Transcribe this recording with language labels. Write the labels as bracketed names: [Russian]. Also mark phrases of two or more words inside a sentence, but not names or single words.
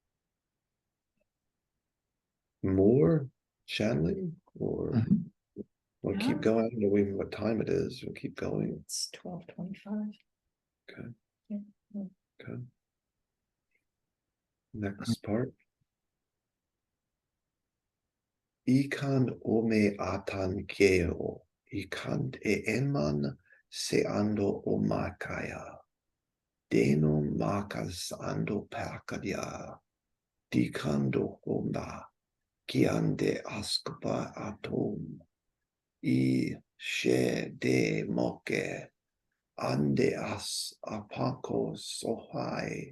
[English] More channeling, or we'll keep going? I don't know even what time it is. We'll keep going. It's 12:25. Okay. Yeah. Okay. Next part. Ikan ome atan geo. Ikant e enman se ando o makaya. Deno makas ando pakadya. Dikando honda. Kiande askpa atom. I she de moke. Ande as apako sohai.